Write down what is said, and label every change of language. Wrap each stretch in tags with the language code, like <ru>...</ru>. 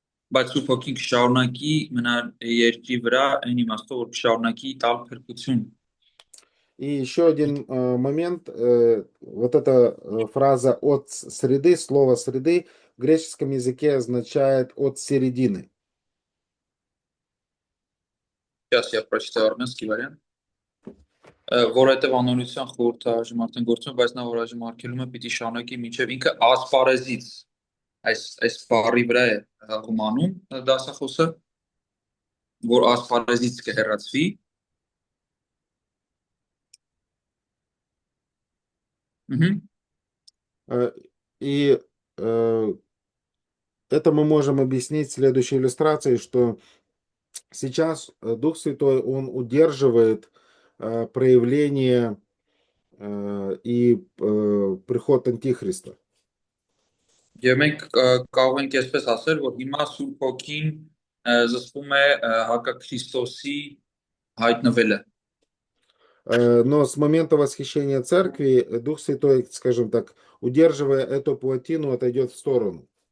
<hy>Բայց Սուրբ Հոգին կշարունակի մնալ երկրի вրա, այն իմաստով, որ կշարունակի տալ փրկություն։</hy> <ru>И еще один момент, вот эта фраза от среды, слово среды в греческом языке означает от середины. Сейчас я прочитаю армянский вариант.</ru> <hy>Որովհետև անօրության խորհրդաժմ արդեն գործում, բայց նա որ այժմ արգելում է պիտի շարունակի մինչև ինքը ասպարեզից այս բառի վրա է հղումանում դասախոսը, որ ասպարեզից կհեռացվի։</hy> <ru>И это мы можем объяснить следующей иллюстрацией, что сейчас Дух Святой, он удерживает проявление и приход Антихриста.</ru> <hy>Եվ մենք կարող ենք այսպես ասել, որ հիմա Սուրբ Հոգին զսպում է հակաքրիստոսի հայտնվելը։</hy> <ru>Но с момента восхищения церкви Дух Святой, скажем так, удерживая эту плотину, отойдет в сторону.</ru>